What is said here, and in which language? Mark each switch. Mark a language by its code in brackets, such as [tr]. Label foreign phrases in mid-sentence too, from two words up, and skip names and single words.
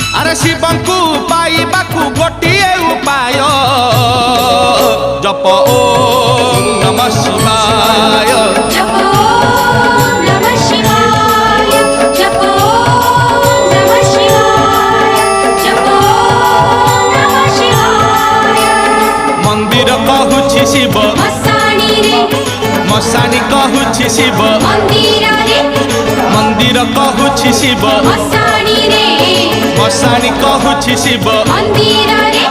[or] ଶିବଙ୍କୁ ପାଇବାକୁ ଗୋଟିଏ ଉପାୟ ଜପ [sa] ओम नमः शिवाय जप ओम नमः शिवाय जप ओम नमः शिवाय जप ओम नमः शिवाय [or] ମନ୍ଦିର କହୁଛି ଶିବ ମଶାଣି କହୁଛି ଶିବ ମନ୍ଦିର କହୁଛି ଶିବ मशानी କହୁଛି ଶିବ मंदिर